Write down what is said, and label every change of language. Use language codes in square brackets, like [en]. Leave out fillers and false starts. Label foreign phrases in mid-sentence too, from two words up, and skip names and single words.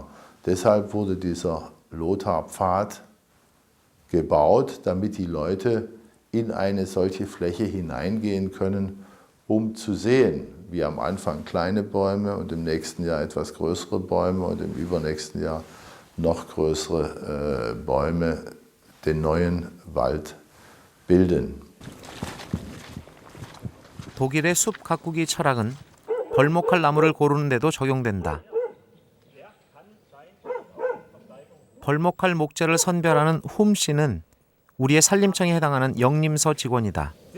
[de] Deshalb wurde dieser Lothar-Pfad gebaut, damit die Leute in eine solche Fläche hineingehen können, um zu sehen, wie am Anfang kleine Bäume und im nächsten Jahr etwas größere Bäume und im übernächsten Jahr noch größere Bäume den neuen Wald bilden. [ko] 독일의 숲 가꾸기 철학은 벌목할 나무를 고르는 데도 적용된다. 벌목할 목재를 선별하는 훔 씨는 우리의 산림청에 해당하는 영림서 직원이다.